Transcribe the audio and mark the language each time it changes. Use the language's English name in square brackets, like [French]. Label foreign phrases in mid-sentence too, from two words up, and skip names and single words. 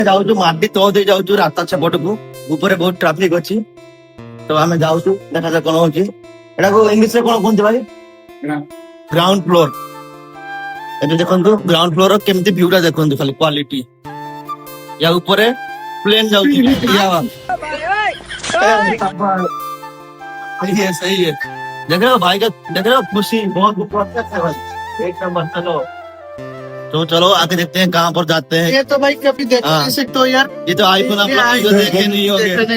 [Odia] ଯାଉଛୁ ମାଟି ତଳ ଦେଇ ଯାଉଛୁ ରାସ୍ତା ସେପଟକୁ, ଉପରେ ବହୁତ ଟ୍ରାଫିକ ଅଛି। ତ ଆମେ ଯାଉଛୁ, ଦେଖାଯାଉ କଣ ହଉଛି। ଏଟାକୁ ଇଂଲିଶ ରେ କଣ କୁହନ୍ତି ଭାଇ? [English] ground floor. [Odia] ଏବେ ଦେଖନ୍ତୁ [English] ground floor [Odia] କେମିତି ଭିଉଟା ଦେଖନ୍ତୁ, ଖାଲି କ୍ୱାଲିଟି। ୟା ଉପରେ ପ୍ଲେନ ଯାଉଛି। [Hindi] सही है सही है। देख रहे हो भाई का, देख रहे हो खुशी बहुत परफेक्ट है भाई, एक नंबर। चलो तो चलो आगे देखते हैं कहाँ पर जाते हैं। ये तो भाई कभी देख हाँ। नहीं सकते हो यार। ये तो आईफोन आप लोग वीडियो देखे नहीं होंगे।